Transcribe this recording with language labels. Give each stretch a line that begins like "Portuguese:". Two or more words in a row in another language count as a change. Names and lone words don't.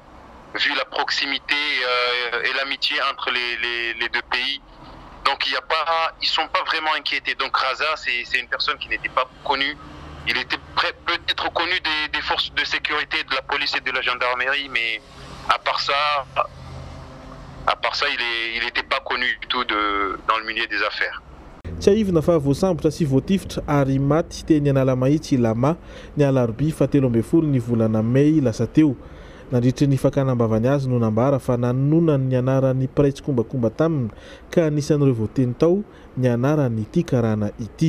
French: Vu la proximité et l'amitié entre les deux pays, Donc ils ne sont pas vraiment inquiétés. Donc Raza, c'est une personne qui n'était pas connue. Il était peut-être connu des forces de sécurité, de la police et de la gendarmerie, mais à part ça, il n'était pas connu du tout dans le milieu des affaires.
Malagasy: Tsaivina fa voasambotra sy voatifitra ary maty teny anala mahitsy Lama ny alarobia 17 ny volana May lasa teo. Nandritra ny fakanambavany azy no nambara fa nanonany ny anaran'ny praitsy kombakomba taminy ka anisan'ireo voateny tao ny anarany ity karana ity.